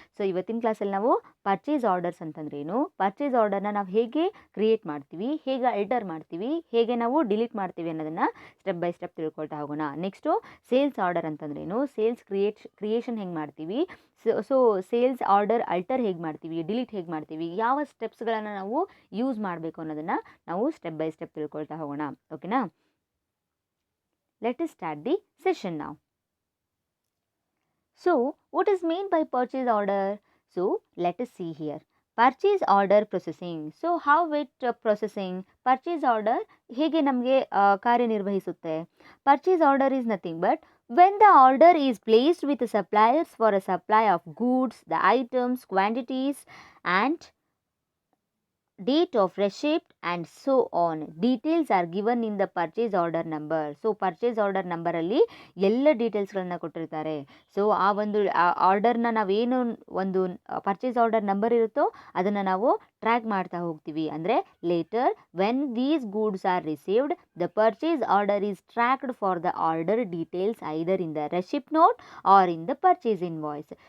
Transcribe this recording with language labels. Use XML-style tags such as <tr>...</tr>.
<kn>So ಇವತ್ತಿನ ಕ್ಲಾಸಲ್ಲಿ ನಾವು ಪರ್ಚೇಸ್ ಆರ್ಡರ್ಸ್ ಅಂತಂದ್ರೆ ಏನು, ಪರ್ಚೇಸ್ ಆರ್ಡರ್ನ ನಾವು ಹೇಗೆ ಕ್ರಿಯೇಟ್ ಮಾಡ್ತೀವಿ, ಹೇಗೆ ಅಲ್ಟರ್ ಮಾಡ್ತೀವಿ, ಹೇಗೆ ನಾವು ಡಿಲೀಟ್ ಮಾಡ್ತೀವಿ ಅನ್ನೋದನ್ನು ಸ್ಟೆಪ್ ಬೈ ಸ್ಟೆಪ್ ತಿಳ್ಕೊಳ್ತಾ ಹೋಗೋಣ. ನೆಕ್ಸ್ಟು ಸೇಲ್ಸ್ ಆರ್ಡರ್ ಅಂತಂದ್ರೇನು, ಸೇಲ್ಸ್ ಕ್ರಿಯೇಷನ್ ಹೆಂಗೆ ಮಾಡ್ತೀವಿ, ಸೊ ಸೇಲ್ಸ್ ಆರ್ಡರ್ ಅಲ್ಟರ್ ಹೇಗೆ ಮಾಡ್ತೀವಿ, ಡಿಲೀಟ್ ಹೇಗೆ ಮಾಡ್ತೀವಿ, ಯಾವ ಸ್ಟೆಪ್ಸ್ಗಳನ್ನು ನಾವು ಯೂಸ್ ಮಾಡಬೇಕು ಅನ್ನೋದನ್ನು ನಾವು ಸ್ಟೆಪ್ ಬೈ ಸ್ಟೆಪ್ ತಿಳ್ಕೊಳ್ತಾ ಹೋಗೋಣ. ಓಕೆನಾ.</kn> <en>Let us start the session now. So what is meant by purchase order? So let us see here. Purchase order processing. So how it processing?</en> <kn>Purchase order ಹೇಗೆ ನಮಗೆ ಕಾರ್ಯನಿರ್ವಹಿಸುತ್ತೆ.</kn> <en>Purchase order is nothing but when the order is placed with the suppliers for a supply of goods, the items, quantities and date of receipt and so on. Details are given in the purchase order number.</en> <kn>So purchase order ನಂಬರಲ್ಲಿ ಎಲ್ಲ ಡೀಟೇಲ್ಸ್ಗಳನ್ನ ಕೊಟ್ಟಿರ್ತಾರೆ. So ಆ ಒಂದು ಆರ್ಡರ್ನ ನಾವೇನು ಒಂದು purchase order number ಇರುತ್ತೋ ಅದನ್ನು ನಾವು ಟ್ರ್ಯಾಕ್ ಮಾಡ್ತಾ ಹೋಗ್ತೀವಿ.</kn> <en>ಅಂದರೆ later when these goods are received the purchase order is tracked for the order details either in the receipt note or in the purchase invoice.</en>